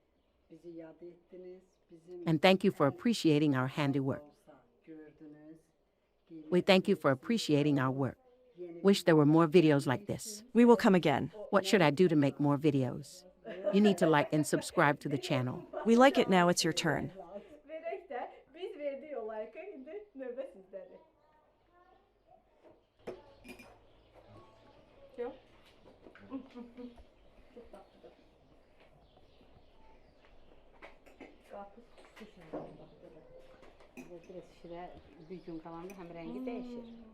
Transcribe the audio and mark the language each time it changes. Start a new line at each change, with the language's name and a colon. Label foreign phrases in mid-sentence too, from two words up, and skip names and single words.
English: And thank you for appreciating our handiwork. We thank you for appreciating our work. Wish there were more videos like this. We will come again. What should I do to make more videos? You need to like and subscribe to the channel. We like it now, it's your turn.
Azerbaijani: Verək də biz verdik o like'ı, indi növbə sizdədir. Yox. Biraz şirə bir gün qalanda həm rəngi dəyişir.